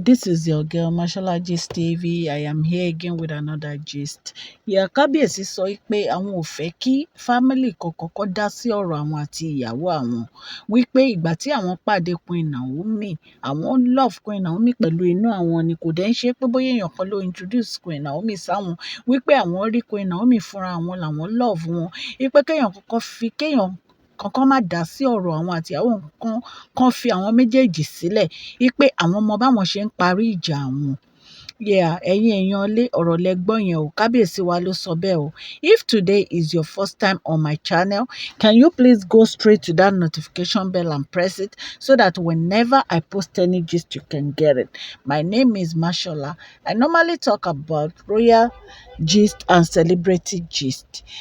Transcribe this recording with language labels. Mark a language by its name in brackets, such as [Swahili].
[English] This is your girl, Mashola Gist TV. I am here again with another gist. [Yoruba] Kábíyèsí sọ pé àwọn ò fẹ́ kí fámìlì kọ̀ọ̀kan dá sí ọ̀rọ̀ àwọn àti ìyàwó àwọn. Wípé ìgbà tí àwọn pàdé Queen Naomi, àwọn love Queen Naomi pẹ̀lú inú àwọn ni, kò dẹ̀ ń ṣe pé bóyá èèyàn kan ló introduce Queen Naomi sáwọn. Wípé àwọn rí Queen Naomi fúnra wọn làwọn love wọn. Wípé kéèyàn kankan má dá sí ọ̀rọ̀ àwọn àti ìyàwó kan fi àwọn méjèèjì sílẹ̀. Wípé àwọn mọ báwọn ṣe ń parí ìjà àwọn. Ẹ̀yin èèyàn ilé, ọ̀rọ̀ lẹ gbọ́ yẹn o. Kábíyèsí wa ló sọ bẹ́ẹ̀ o. [English] If today is your first time on my channel, can you please go straight to that notification bell and press it so that whenever I post any gist, you can get it. My name is Mashola. I normally talk about royal gist and celebrity gist.